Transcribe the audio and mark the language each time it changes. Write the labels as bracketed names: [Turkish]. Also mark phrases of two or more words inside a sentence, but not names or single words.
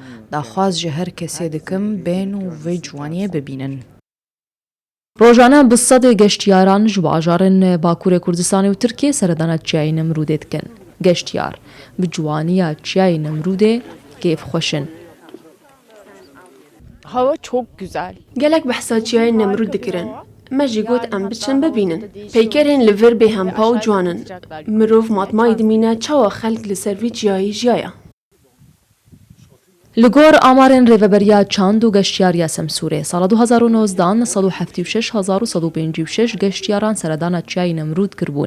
[Kurdish] Daxwaz ji her kesê dikim bên û vê ciwaniyê bibînin. Rojane bi sedê geştyaran ji bajarên Bakurê Kurdistanê û Tirkiye seredana çiyayê Nemrûdê dikin. Geştyar bi ciwaniya çiyayê Nemrûdê kêfxweş in. [Turkish] Hava çok güzel. [Kurdish] Gelek behsa çiyayê Nemrûd dikirin. Me jî got em biçin bibînin. Peykerên li vir bê hempa û ciwan in. Mirov matmayê dimîne çawa xelk li ser vî çiyayê jiyaya. Li gor amarên rêveberiya çand û geştyariya Semsûrê sala 2019 976,156 geştyaran seredana çiyayê Nemrûd kirbûn.